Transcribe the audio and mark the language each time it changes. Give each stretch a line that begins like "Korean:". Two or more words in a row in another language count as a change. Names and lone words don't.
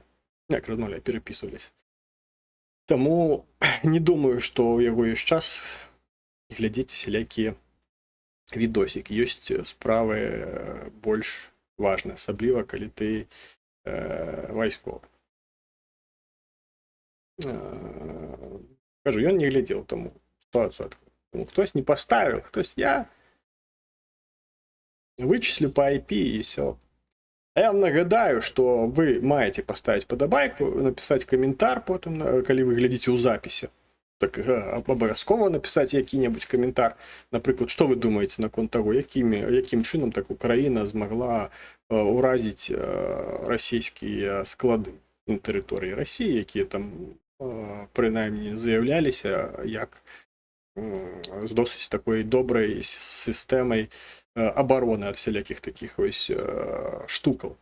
Belarusian: Як размаўлялі, перапісваліся. Таму не думаю, што ў яго ёсць час глядзець сялякія відосікі. Ёсць справы больш важныя, асабліва, калі ты вайсковы. Кажу, ён не глядзеў таму сітуацыю. Хтось не паставіў,
Russian: хтось я вычислю по IP
Ukrainian: і все.
Belarusian: А я вам нагадаю, што вы маеце паставіць падабайку, напісаць каментар потым, калі вы глядзіце ў запісе. Так абавязкова напісаць які-небудзь каментар. Напрыклад, што вы думаеце наконт таго, якім чынам так Украіна змагла ўразіць расійскія склады на тэрыторыі Расіі, якія там прынаймні заяўляліся як з досыць такой добрай сістэмай обороны ад всялякіх такіх ось штукаў.